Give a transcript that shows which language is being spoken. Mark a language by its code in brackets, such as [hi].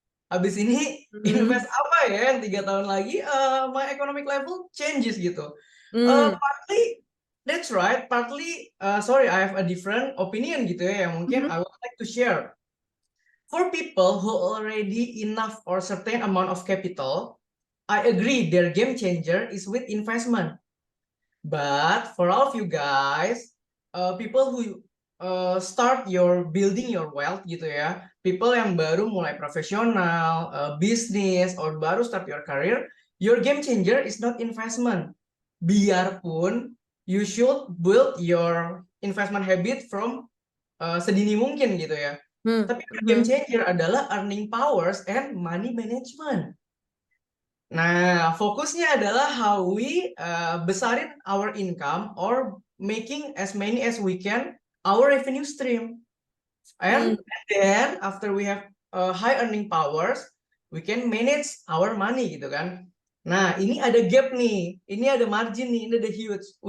[id] Abis ini invest apa ya yang 3 tahun lagi [en] my economic level changes [id] gitu. [en] Partly that's right, partly sorry I have a different opinion [id] gitu ya yang mungkin [en] I would like to share. For people who already enough or certain amount of capital, I agree their game changer is with investment. But for all of you guys, people who start your building your wealth [id] gitu ya, [en] people [id] yang baru mulai profesional, bisnis, [en] or [id] baru [en] start your career, your game changer is not investment. [id] Biarpun [en] you should build your investment habit from [id] sedini mungkin gitu ya. Tapi [en] game changer [id] adalah [en] earning powers and money management. [id] Nah, fokusnya adalah [en] how we [id] besarin [en] our income or making as many as we can our revenue stream. And then after we have high earning powers, we can manage our money [id] gitu kan. Nah, ini ada gap nih, ini ada margin nih, ini ada huge.